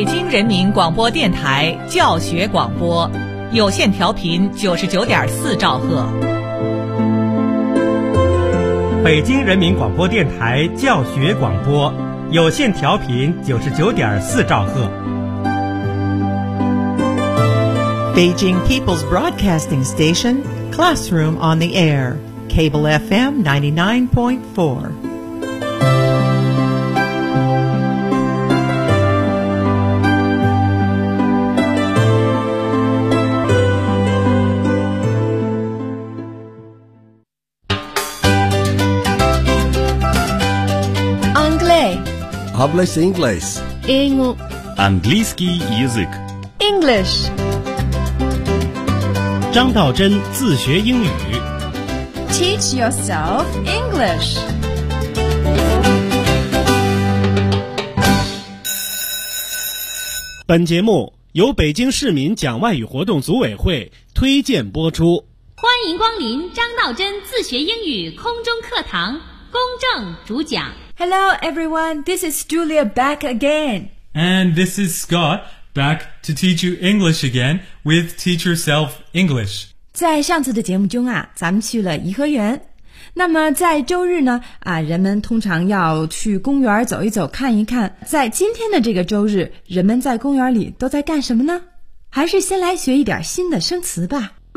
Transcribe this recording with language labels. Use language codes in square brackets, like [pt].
[zh] 人民广播电台教学广播，有线调频99.4兆赫。北京人民广播电台教学广播，有线调频99.4兆赫。 [en] Beijing People's Broadcasting Station, Classroom on the Air, Cable FM 99.4. [fr] Anglais. [es] Hablas inglés. [ru] Английский язык. [en] English. [zh] 张道真自学英语 [en] Teach yourself English. [zh] 本节目由北京市民讲外语活动组委会推荐播出。欢迎光临张道真自学英语空中课堂，公正主讲。 [en] Hello everyone, this is Julia back again. And this is ScottBack to teach you English again with Teach Yourself English. [zh] 在上次的节目中啊，咱们去了颐和园。那么在周日呢，啊，人们通常要去公园走一走，看一看。在今天的这个周日，人们在公园里都在干什么呢？还是先来学一点新的生词吧。